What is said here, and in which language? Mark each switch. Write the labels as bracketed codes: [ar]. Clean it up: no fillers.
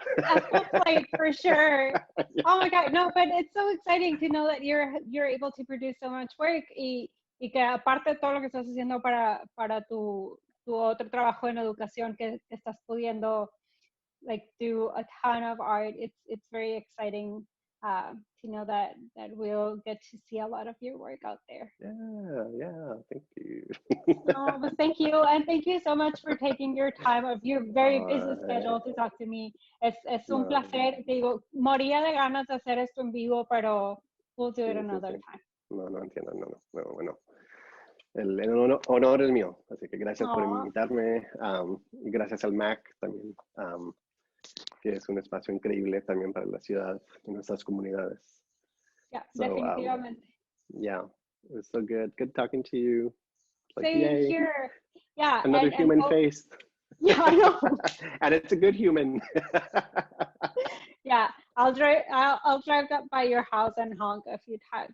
[en] That's like for sure. Yeah. Oh my God, no, but it's so exciting to know that you're able to produce so much work [es] y que aparte de todo lo que estás haciendo para tu otro trabajo en educación que estás pudiendo [en] like do a ton of art. It's very exciting to know that we'll get to see a lot of your work out there. Yeah, thank you. No, but thank you, and thank you so much for taking your time of your very busy schedule to talk to me. [es] Es un placer. Te digo, moría de ganas de hacer esto en vivo, pero [en] we'll do it another time. [es] No entiendo, no, bueno. El honor es mío, así que gracias por invitarme, y gracias al MAC también, que es un espacio increíble también para la ciudad y nuestras comunidades. Yeah, definitivamente. [en] Yeah, it was so good talking to you. Like, same yay. here. Yeah, another human face. Yeah, I know. And it's a good human. Yeah, I'll drive up by your house and honk a few times.